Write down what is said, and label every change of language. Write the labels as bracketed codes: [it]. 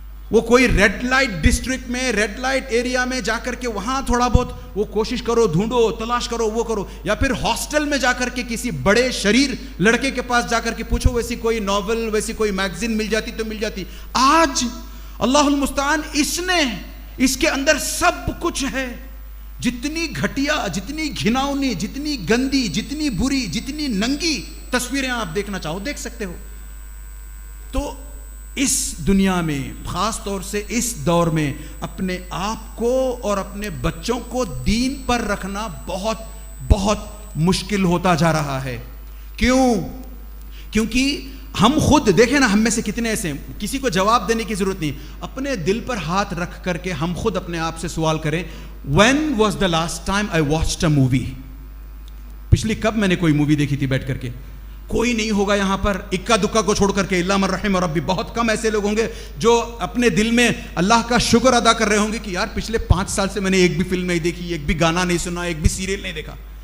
[ur] وہ کوئی red light district میں, ریڈ لائٹ ایریا میں جا کر کے وہاں تھوڑا بہت وہ کوشش کرو, ڈھونڈو, تلاش کرو, وہ کرو, یا پھر ہاسٹل میں جا کر کے کسی بڑے شریر لڑکے کے پاس جا کر کے پوچھو ویسی کوئی ناول, ویسی کوئی میگزین مل جاتی تو مل جاتی. آج [ar] اللہ المستعان [ur] اس کے اندر سب کچھ ہے. جتنی گھٹیا, جتنی گھناؤنی, جتنی گندی, جتنی بری, جتنی ننگی تصویریں آپ دیکھنا چاہو دیکھ سکتے ہو. تو اس دنیا میں, خاص طور سے اس دور میں, اپنے آپ کو اور اپنے بچوں کو دین پر رکھنا بہت بہت مشکل ہوتا جا رہا ہے. کیوں؟ کیونکہ ہم خود دیکھیں نا, ہم میں سے کتنے ایسے ہیں, کسی کو جواب دینے کی ضرورت نہیں, اپنے دل پر ہاتھ رکھ کر کے ہم خود اپنے آپ سے سوال کریں, [en] when was the last time I watched a movie, [ur] پچھلی کب میں نے کوئی مووی دیکھی تھی بیٹھ کر کے؟ کوئی نہیں ہوگا یہاں پر, اکا دکا کو چھوڑ کر کے, [ar] الا من رحم ربی, [ur] بہت کم ایسے لوگ ہوں گے جو اپنے دل میں اللہ کا شکر ادا کر رہے ہوں گے کہ یار پچھلے 5 سال سے میں نے ایک بھی فلم نہیں دیکھی, ایک بھی گانا نہیں سنا, ایک بھی سیریل نہیں دیکھا.